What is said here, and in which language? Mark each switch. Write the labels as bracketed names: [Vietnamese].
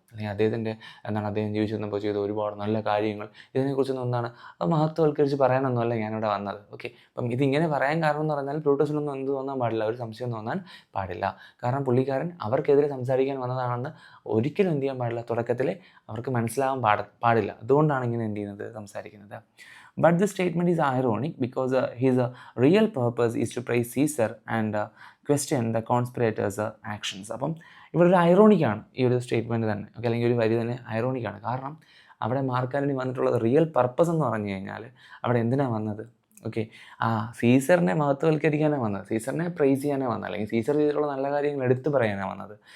[Malayalam] അല്ലെങ്കിൽ അദ്ദേഹത്തിൻ്റെ എന്താണ് അദ്ദേഹം ജീവിച്ചു വന്നപ്പോൾ ചെയ്ത ഒരുപാട് നല്ല കാര്യങ്ങൾ ഇതിനെക്കുറിച്ചൊന്നും എന്താണ് അത് മഹത്വവൽക്കരിച്ച് പറയാനൊന്നുമല്ല ഞാനിവിടെ വന്നത്. ഓക്കെ, അപ്പം ഇതിങ്ങനെ പറയാൻ കാരണം എന്ന് പറഞ്ഞാൽ ബ്രൂട്ടസിനൊന്നും എന്ത് തോന്നാൻ പാടില്ല, ഒരു സംശയം തോന്നാൻ പാടില്ല. കാരണം പുള്ളിക്കാരൻ അവർക്കെതിരെ സംസാരിക്കാൻ വന്നതാണെന്ന് ഒരിക്കലും എന്ത് ചെയ്യാൻ പാടില്ല, തുടക്കത്തിൽ അവർക്ക് മനസ്സിലാവാൻ പാടില്ല. അതുകൊണ്ടാണ് ഇങ്ങനെ എന്ത് ചെയ്യുന്നത്, സംസാരിക്കുന്നത്. [English] But the statement is ironic because his real purpose is to praise Caesar and question the conspirators' actions. [Malayalam] അപ്പം ഇവിടെ ഒരു ഐറോണിക്കാണ് ഈ ഒരു സ്റ്റേറ്റ്മെൻറ്റ് തന്നെ, ഓക്കെ, അല്ലെങ്കിൽ ഒരു വരി തന്നെ ഐറോണിക്കാണ്. കാരണം അവിടെ മാർക്ക് ആൻ്റണി വന്നിട്ടുള്ളത് റിയൽ പർപ്പസ് എന്ന് പറഞ്ഞു കഴിഞ്ഞാൽ അവിടെ എന്തിനാണ് വന്നത്? ഓക്കെ, സീസറിനെ മഹത്വവൽക്കരിക്കാനാണ് വന്നത്, സീസറിനെ പ്രൈസ് ചെയ്യാനാണ് വന്നത്, അല്ലെങ്കിൽ സീസർ ചെയ്തിട്ടുള്ള നല്ല കാര്യങ്ങൾ എടുത്തു പറയാനാണ് വന്നത്.